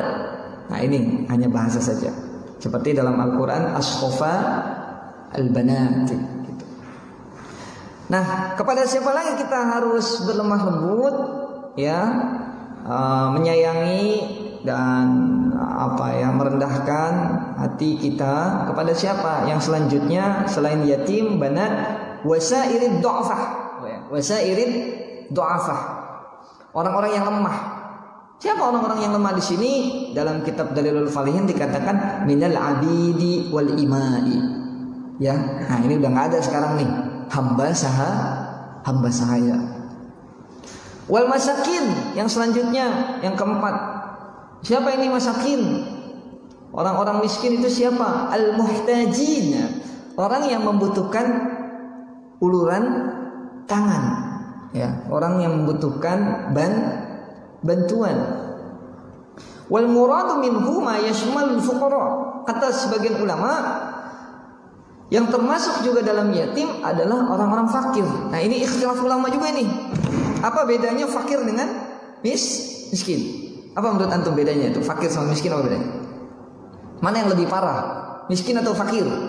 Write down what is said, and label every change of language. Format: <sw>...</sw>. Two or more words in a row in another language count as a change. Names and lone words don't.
<id>Nah, ini hanya bahasa saja. Seperti dalam Al-Qur'an</id> <ar>أصفى البنات</ar> <id>gitu. Nah, kepada siapa lagi kita harus berlemah lembut, ya, menyayangi dan merendahkan hati kita kepada siapa? Yang selanjutnya selain yatim,</id> <ar>بنات وسائر الضعفاء. وسائر الضعفاء.</ar> <id>Orang-orang yang lemah. Siapa orang-orang yang lemah di sini? Dalam kitab Dalilul Falihin dikatakan</id> <ar>من العبيد والإماء.</ar> <id>Ya, nah ini udah nggak ada sekarang nih. Hamba sahaya.</id> <ar>والمساكين,</ar> <id>yang selanjutnya, yang keempat. Siapa ini masakin? Orang-orang miskin itu siapa? Al-muhtajin, orang yang membutuhkan uluran tangan, ya, orang yang membutuhkan bantuan.</id> <ar>والمراد منه ما يشمل الفقراء.</ar> <id>Kata sebagian ulama, yang termasuk juga dalam yatim adalah orang-orang fakir. Nah, ini ikhtilaf ulama juga nih. Apa bedanya fakir dengan miskin? Apa menurut antum bedanya itu? Fakir sama miskin apa bedanya? Mana yang lebih parah? Miskin atau fakir?</id>